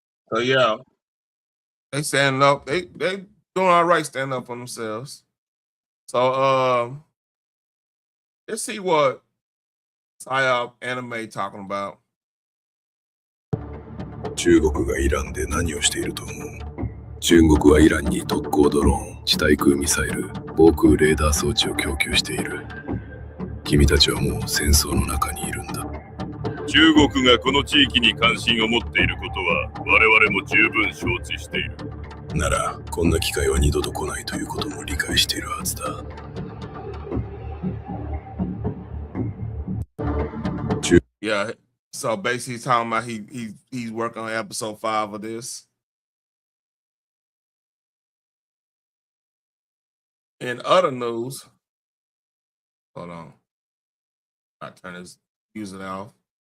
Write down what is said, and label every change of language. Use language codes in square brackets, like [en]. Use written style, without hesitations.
[en] So yeah, they standing up. They doing all right standing up for themselves. So let's see what PSYOP anime talking about. [ja] 中国がイランで何をしていると思う？中国はイランに特攻ドローン、地対空ミサイル、防空レーダー装置を供給している。君たちはもう戦争の中にいるんだ。中国がこの地域に関心を持っていることは我々も十分承知している。なら、こんな機会は二度と来ないということも理解しているはずだ。 [en] Yeah, so basically he's talking about he's working on episode 5 of this. In other news, hold on. I turn this music off.